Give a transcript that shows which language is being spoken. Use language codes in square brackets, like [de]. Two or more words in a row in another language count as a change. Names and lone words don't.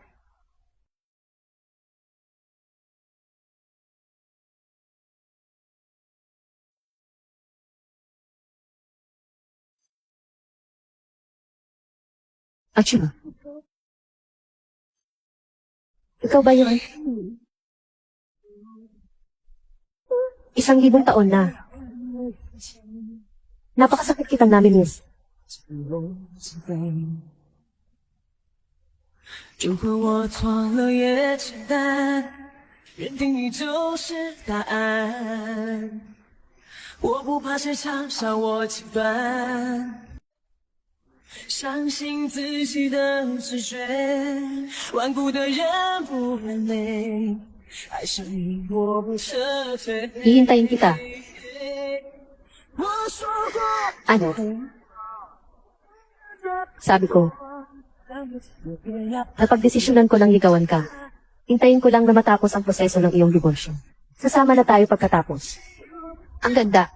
[tl] Achoo. Ikaw ba yun? 1,000 taon na. Napakasakit kitang namimiss. [zh] 如果我错了也简单，认定你就是答案。我不怕谁嘲笑我极端，相信自己的直觉。顽固的人不软肋，爱上你我不撤退。 [tl] Hihintayin kita. [zh] 我说过。 [tl] Ano? Sabi ko, napagdesisyonan ko lang ligawan ka. Hintayin ko lang na matapos ang proseso ng iyong diborsyo. Sasama na tayo pagkatapos. Ang ganda.